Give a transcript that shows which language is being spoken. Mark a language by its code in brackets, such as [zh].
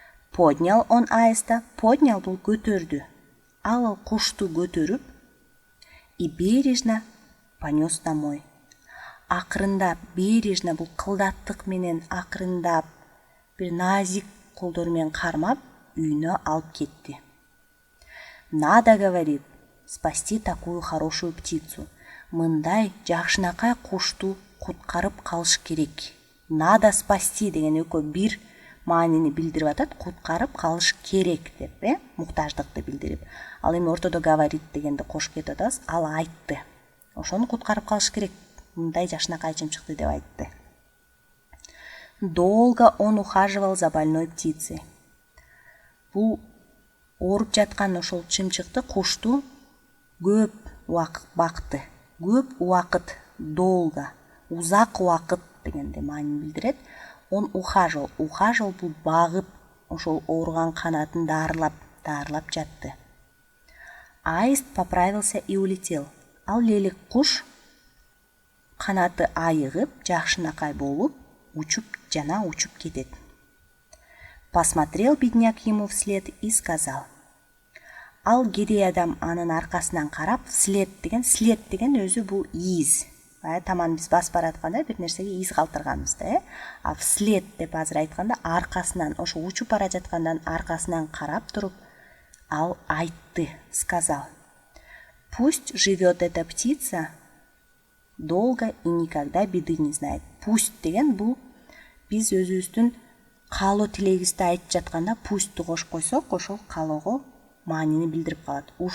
[ru] Поднял он аиста, поднял [ky] бул көтөрдү. Ал кушту көтөрүп [ru] и бережно понес домой. [ky] Акырындап, бережно бул кылдаттык менен акырындап, бир назик колдор менен кармап, үйүнө алып кетти. [ru] Надо, говорит, спасти такую хорошую птицу. [ky] Мындай жакшынакай кушту куткарып калыш керек. Надо спасти деген экөө бир маанини билдирип атат. Куткарып калыш керек деп, муктаждыкты билдирип. Ал эми ортодо говорит дегенди кошуп кетип атабыз. Ал айтты. Ошону куткарып калыш керек. Мындай жакшынакайчым чыкты деп айтты. [ru] Долго он ухаживал за больной птицей. [ky] Бул ооруп жаткан ошол чымчыкты, кушту көп убакыт бакты. Көп убакыт, долго, узак убакыт дегенде маанини билдирет. [ru] Он ухаживал. [ky] Ухаживал бул багып, ошол ооруган канатын даарылап жатты. [ru] Аист поправился и улетел. [ky] Ал лелек куш канаты айыгып, жакшынакай болуп, учуп кетет. [ru] Посмотрел бедняк ему вслед и сказал. [ky] Ал кедей адам анын аркасынан карап, след деген өзү бул из. Таман биз басып баратканда бир нерсеге из калтырганбыз да, а вслед деп азыр айтканда аркасынан, ошо учуп бара жаткандан аркасынан карап туруп, ал айтты, сказал. [ru] Пусть живет эта птица долго и никогда беды не знает. [ky] Пусть деген бул биз өзүбүздүн каалоо тилегибизди айтып жатканда пусть кошуп койсок, ошол каалоого маанини билдирип калат.